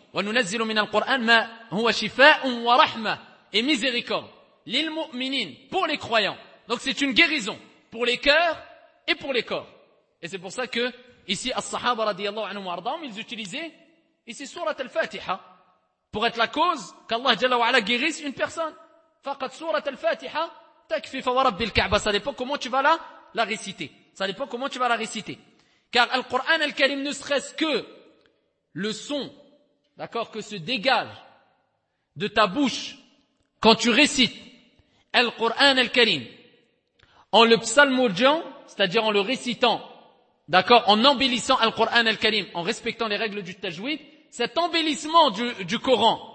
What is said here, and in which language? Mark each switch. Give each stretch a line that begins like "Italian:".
Arabic: وَنُنَزِّلُ مِنَ الْقُرْآنِ مَا هُوَ شِفَاءٌ وَرَحْمَةٌ.
French: Et miséricorde. لِلْمُؤْمِنِينَ. Pour les croyants. Donc c'est une guérison. Pour les cœurs et pour les corps. Et c'est pour ça que, ici, as-sahaba radiyallahu anhum wa ardhahum, ils utilisaient, ici, surat al-fatiha. Pour être la cause qu'Allah jalla wa ala guérisse une personne.
Arabic: فَقَدْ surat al-fatiha, تَكْفِي فَوَرَبِّ الْكَعْبَةِ.
French: Ça dépend comment tu vas la réciter. Ça dépend comment tu vas la réciter. Car al-Qur'an al-Karim ne serait-ce que le son, d'accord, que se dégage de ta bouche quand tu récites Al-Qur'an Al-Karim en le psalmodiant, c'est-à-dire en le récitant, d'accord, en embellissant Al-Qur'an Al-Karim, en respectant les règles du tajwid, cet embellissement du Coran.